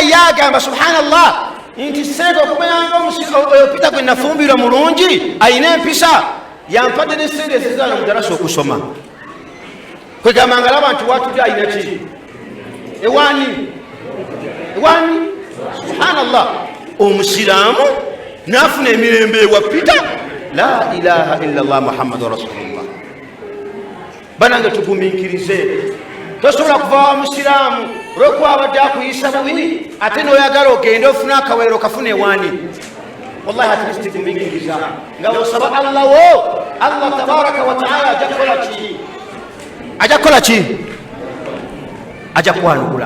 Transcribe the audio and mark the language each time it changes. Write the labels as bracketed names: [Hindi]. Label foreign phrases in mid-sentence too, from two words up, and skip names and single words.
[Ganda] yagamba subhanallah nti seeka okubeeranga oyo pita gwe nafumbirwa mulungi alina empisa yampadde n'essente ezizaana mu darasa okusoma kwegamba nga laba nti watudde alina ki ewani subhanallah omusiraamu nafuna emirembe ewa pita [Arabic] لا إله إلا الله محمد رسول الله. [Ganda] Banange tugumiikirize tosobola kuva wa musiraamu olwokuba abadde akuyisa bubi ate n'oyagala ogende ofuna akaweero kafuna ewaani. Wallahi [English] at least [Ganda] tugumiikiriza nga osaba Allah wo [Arabic] الله تبارك وتعالى [Ganda] ajja kukola ki ajja kwanukula.